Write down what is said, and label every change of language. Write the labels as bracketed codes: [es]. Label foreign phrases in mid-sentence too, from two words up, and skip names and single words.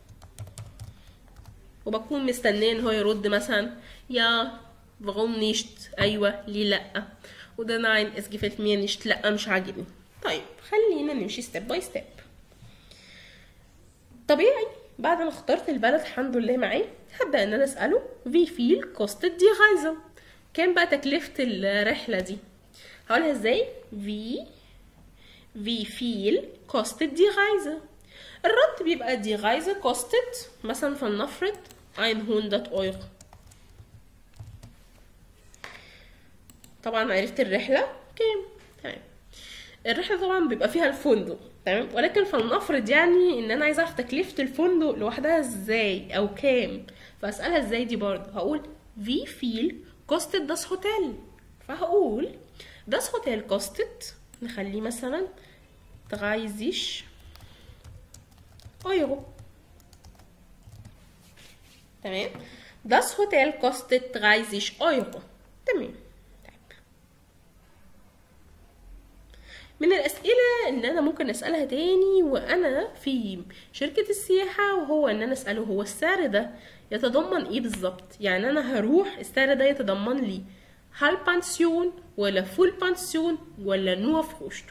[ar] وبكون مستنيه ان هو يرد مثلا يا [de] warum nicht، [ar] ايوه ليه لا، وده [de] ناين es gefällt mir nicht، [ar] لا مش عاجبني. طيب خلينا نمشي [en] step by step. [ar] طبيعي بعد ما اخترت البلد الحمد لله معاه، هبدا ان انا اساله [de] wie viel kostet die Reise، [ar] كام بقى تكلفه الرحله دي. هقولها ازاي، [de] wie viel kostet die Reise. [ar] الرد بيبقى [de] die Reise kostet [ar] مثلا فلنفرض 100 €. طبعا عرفت الرحله كام. تمام، الرحله طبعا بيبقى فيها الفندق تمام، ولكن فلنفرض يعني ان انا عايزه اعرف تكلفه الفندق لوحدها ازاي او كام، فاسالها ازاي دي برضه. [de] هقول wie viel kostet das Hotel، فهقول das Hotel kostet، [ar] نخليه مثلا 30 €. تمام، [de] das Hotel kostet 30 €. [ar] تمام. من الأسئلة اللي أنا ممكن أسألها تاني وأنا في شركة السياحة، وهو إن أنا أسأله هو السعر ده يتضمن إيه بالظبط. يعني أنا هروح السعر ده يتضمن لي [de] Halbpension [ar] ولا [de] Vollpension [ar] ولا نوع فروشتوك.